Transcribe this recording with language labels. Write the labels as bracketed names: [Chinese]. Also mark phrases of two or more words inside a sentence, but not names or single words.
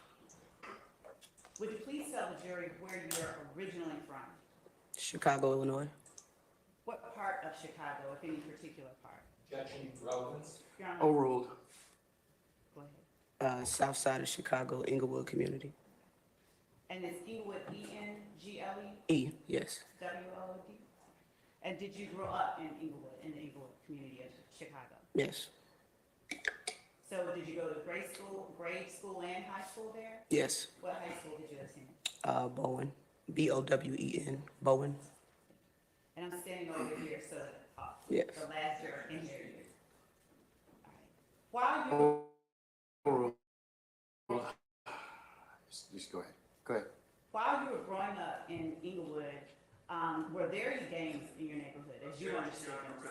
[English] Would you please tell the jury where you're originally from? Chicago, Illinois. What part of Chicago, if any particular part? Objection, relevance. Your Honor, Overruled. go ahead. South side of Chicago, Inglewood community. And it's Inglewood, E-N-G-L-E-W-O-O-D? E, yes. And did you grow up in Inglewood, in the Inglewood community of Chicago? Yes. So did you go to grade school and high school there? Yes. What high school did you attend? Bowen. B-O-W-E-N. Bowen. And I'm standing over here, so Yes. the last year in there. While you Just go ahead. Go ahead. while you were growing up in Inglewood, were there any gangs in your neighborhood, as you understood them to be?